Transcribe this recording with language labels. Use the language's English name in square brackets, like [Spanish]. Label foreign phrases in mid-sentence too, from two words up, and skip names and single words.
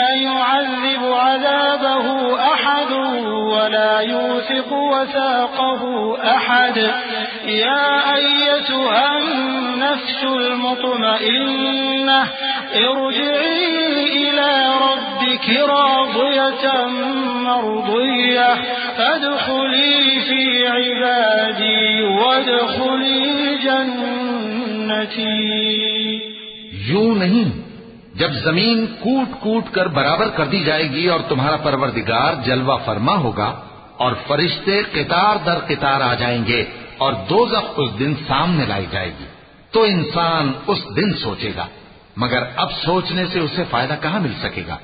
[Arabic] يعذب عذابه أحد ولا يوثق وثاقه أحد يا أيتها النفس المطمئنة ارجعي إلى ربك راضية مرضية فادخلي في عبادي وادخلي جنتي. [Urdu] یوں نہیں، جب زمین کوٹ کوٹ کر برابر کر دی جائے گی اور تمہارا پروردگار جلوہ فرما ہوگا، اور فرشتے قطار در قطار آ جائیں گے، اور دوزخ اس دن سامنے لائی جائے گی، تو انسان اس دن سوچے گا، مگر اب سوچنے سے اسے فائدہ کہاں مل سکے گا.